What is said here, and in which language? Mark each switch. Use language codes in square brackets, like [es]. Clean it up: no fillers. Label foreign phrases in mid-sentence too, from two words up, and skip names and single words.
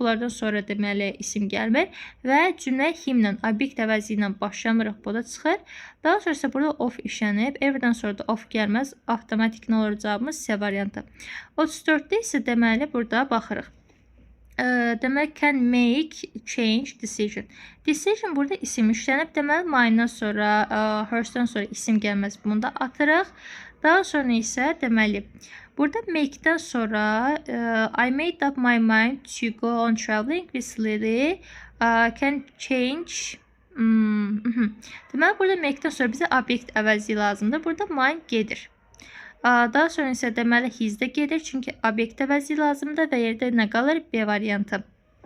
[az] Bunlardan sonra deməli isim gəlmir və cümlə himlə, obyekt əvəzi ilə başlamırıq. Bu da çıxır. Daha sonrası burada of işlənib. Everydən sonra da of gəlməz. Avtomatik nə olur cavabımız C variantı. 34-də isə deməli burada baxırıq. Demək, [en] can make change decision. [az] Decision burada isim işlənib. Deməli, mine'dan sonra, hers'dan sonra isim gəlməz. Bunu da atırıq. Daha sonra isə deməli, burada make-dən sonra [en] I made up my mind to go on traveling with Lily. Can change. [az] Deməli, burada make-dən sonra bizə obyekt əvəzi lazımdır. Burada mine gedir. Daha sonra isə deməli his də gedir, çünki obyekt əvəzi lazımdır və yerdə nə qalır? B variantı.